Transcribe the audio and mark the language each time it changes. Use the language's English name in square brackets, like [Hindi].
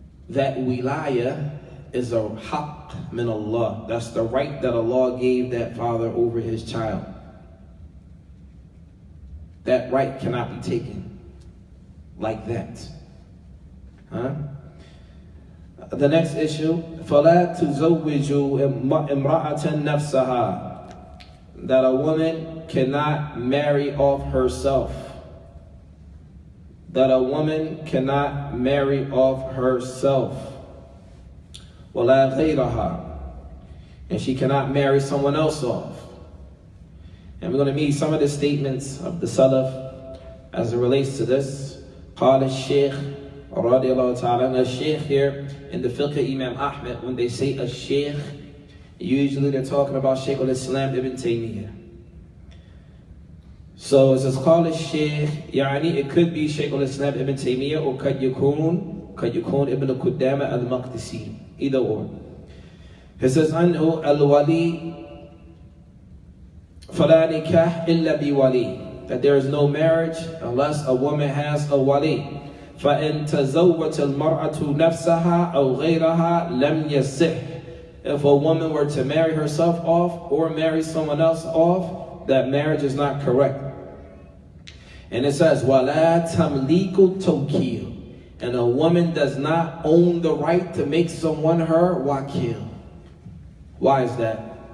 [English] That wilaya is a haqq min Allah. That's the right that Allah gave that father over his child. That right cannot be taken like that. The next issue, [Arabic] فَلَا تُزَوِّجُوا إِمْرَأَةً نَفْسَهَا. [English] That a woman cannot marry off herself. That a woman cannot marry off herself. [Arabic] وَلَا غَيْرَهَا. [English] And she cannot marry someone else off. And we're going to meet some of the statements of the Salaf as it relates to this. [Arabic] قال الشيخ رضي الله تعالى. [English] A sheikh here in the fiqh Imam Ahmed, when they say a sheikh, usually they're talking about Shaykh al-Islam Ibn Taymiyyah. So it says [Arabic] قال الشيخ, [English] يعني it could be Shaykh al-Islam Ibn Taymiyyah or [Arabic] قد يكون [English] Ibn Qudama al-Maqdisi, either or. It says [Arabic] أنه الولي فلا نكاح إلا بولي. [English] That there is no marriage unless a woman has a wali. [Arabic] فإن تزوجت المرأة نفسها أو غيرها لم يصح. [English] If a woman were to marry herself off or marry someone else off, that marriage is not correct. And it says [Arabic] ولا تمليك التوكيل. [English] And a woman does not own the right to make someone her wakil. Why is that?